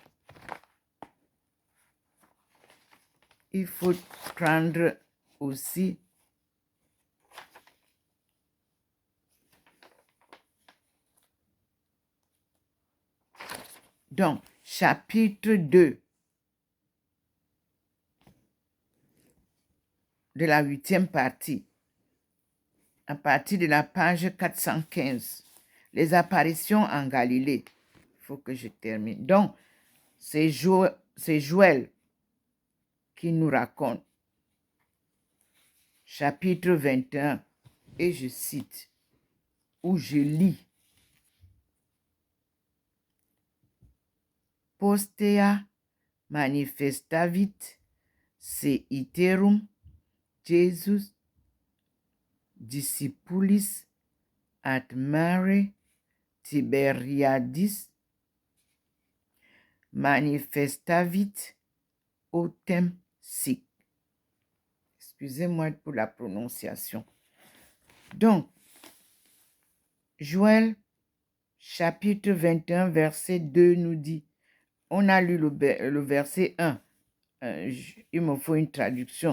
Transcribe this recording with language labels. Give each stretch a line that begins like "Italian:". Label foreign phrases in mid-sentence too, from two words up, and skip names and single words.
French: Il faut prendre aussi donc chapitre 2 de la 8e partie, à partir de la page 415, les apparitions en Galilée. Il faut que je termine. Donc, c'est Joël qui nous raconte. Chapitre 21, et je cite, où je lis.
Latin: Postea manifestavit se iterum Jesus discipulis ad mare Tiberiadis manifestavit autem sic.
French: Excusez-moi pour la prononciation. Donc, Joël, chapitre 21, verset 2 nous dit, on a lu le verset 1, il me faut une traduction.